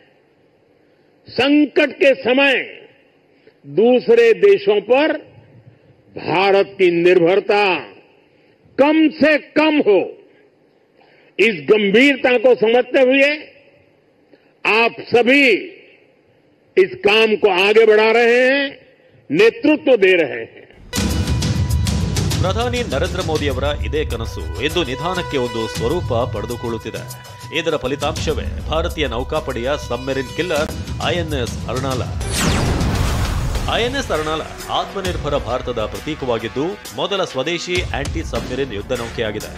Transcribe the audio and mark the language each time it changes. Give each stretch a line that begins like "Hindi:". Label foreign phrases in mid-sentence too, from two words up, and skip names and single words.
Hindi: संकट के समय दूसरे देशों पर भारत की निर्भरता कम से कम हो, इस गंभीरता को समझते हुए आप सभी इस काम को आगे बढ़ा रहे हैं, नेतृत्व दे रहे हैं.
Kannada: ಪ್ರಧಾನಿ ನರೇಂದ್ರ ಮೋದಿ ಅವರ ಇದೇ ಕನಸು ಇಂದು ನಿಧಾನಕ್ಕೆ ಒಂದು ಸ್ವರೂಪ ಪಡೆದುಕೊಳ್ಳುತ್ತಿದೆ. ಇದರ ಫಲಿತಾಂಶವೇ ಭಾರತೀಯ ನೌಕಾಪಡೆಯ
English: submarine killer
Kannada: INS ಅರ್ನಾಲ. INS ಅರ್ನಾಲ ಆತ್ಮನಿರ್ಭರ ಭಾರತದ ಪ್ರತೀಕವಾಗಿದ್ದು ಮೊದಲ ಸ್ವದೇಶಿ
English: anti submarine
Kannada: ಯುದ್ಧ ನೌಕೆಯಾಗಿದೆ.